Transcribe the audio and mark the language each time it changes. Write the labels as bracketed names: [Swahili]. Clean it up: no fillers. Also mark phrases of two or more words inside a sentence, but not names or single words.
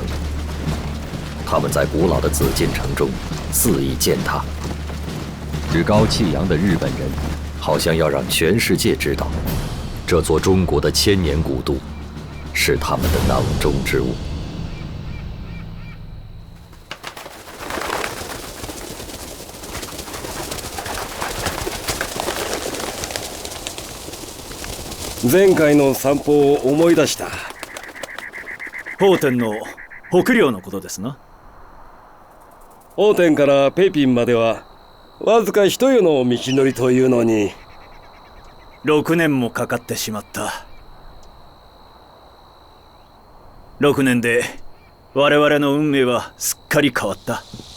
[Chinese] 他们在古老的紫禁城中肆意践踏，趾高气扬的日本人好像要让全世界知道，这座中国的千年古都是他们的囊中之物。 [Japanese] 前回の散歩を思い出した。奉天の北領のことですな。奉天から北平まではわずか一夜の道のりというのに 6年もかかってしまった。6年で我々の運命はすっかり変わった。